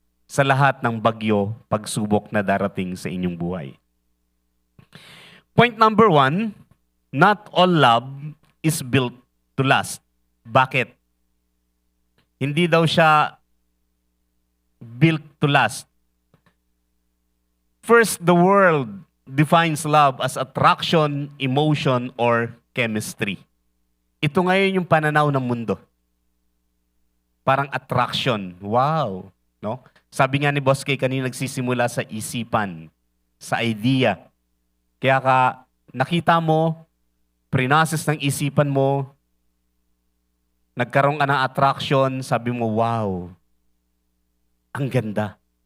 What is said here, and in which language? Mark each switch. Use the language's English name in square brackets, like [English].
[Filipino] Sa lahat ng bagyo, pagsubok na darating sa inyong buhay. [English] Point number 1, not all love is built to last. Bakit? [Filipino] Hindi daw siya [English] built to last. First, the world defines love as attraction, emotion, or chemistry. [Filipino] Ito ngayon yung pananaw ng mundo. Parang attraction. Wow. No? Sabi nga ni Boss Kay kanina, nagsisimula sa isipan, sa idea. Kaya nakita mo, pre-process ng isipan mo, nagkaroon ka ng attraction, sabi mo, wow, ang ganda.